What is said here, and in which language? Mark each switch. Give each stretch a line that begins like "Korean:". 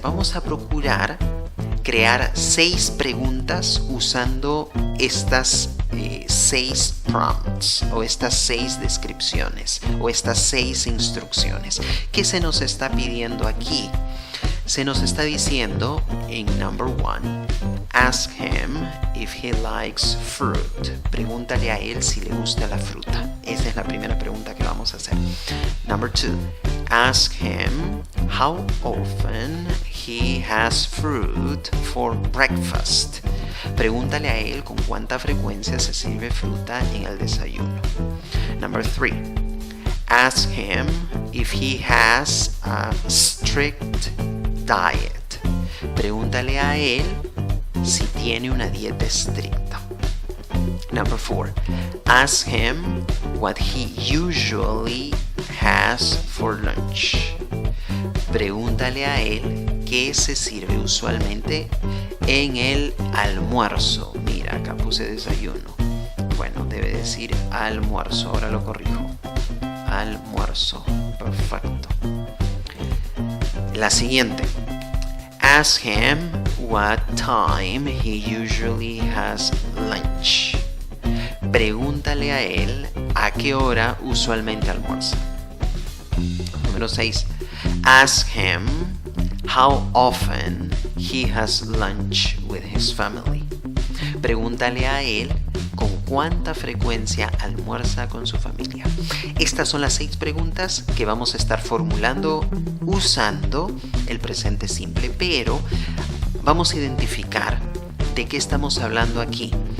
Spanish: Vamos a procurar crear 6 preguntas usando estas 6 prompts o estas 6 descripciones o estas 6 instrucciones. ¿Qué se nos está pidiendo aquí? Se nos está diciendo en
English: number 1, ask him if he likes fruit.
Spanish: Pregúntale a él si le gusta la fruta. Esa es la primera pregunta que vamos a hacer.
English: Number 2, ask him how often he has fruit for breakfast.
Spanish: Pregúntale a él con cuánta frecuencia se sirve fruta en el desayuno.
English: Number 3, ask him if he has a strict diet.
Spanish: Pregúntale a él si tiene una dieta estricta.
English: Number 4, ask him what he usually has for lunch.
Spanish: Pregúntale a él qué se sirve usualmente en el almuerzo. Mira, acá puse desayuno. Bueno, debe decir almuerzo. Ahora lo corrijo. Almuerzo. Perfecto. La siguiente.
English: Ask him what time he usually has lunch.
Spanish: Pregúntale a él a qué hora usualmente almuerza. Número 6.
English: Ask him how often he has lunch with his family.
Spanish: Pregúntale a él con cuánta frecuencia almuerza con su familia. Estas son las 6 preguntas que vamos a estar formulando usando el presente simple, pero vamos a identificar de qué estamos hablando aquí.